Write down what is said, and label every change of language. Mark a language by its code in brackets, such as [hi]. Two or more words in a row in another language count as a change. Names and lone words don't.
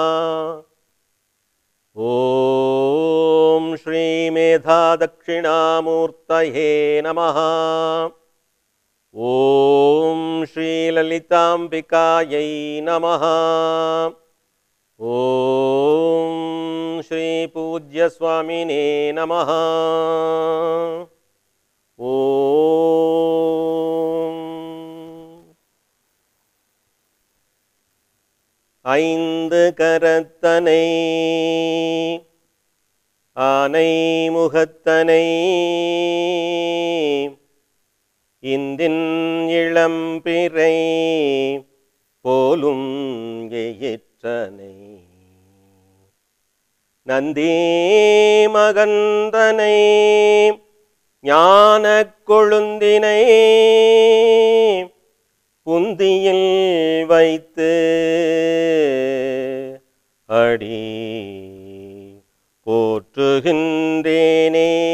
[sa] ॐ श्रीमेधादक्षिणामूर्तये नमः। ॐ श्रीललिताम्बिकायै नमः। ॐ श्रीपूज्यस्वामिने नमः। [ta] ॐ ஐந்து கரத்தனை ஆனை முகத்தனை இந்தின் இளம்பிறை போலும் எயிற்றனை நந்தி மகந்தனை ஞானக் கொழுந்தினை புந்தியில் வைத்து அடி போற்றுகின்றேனே.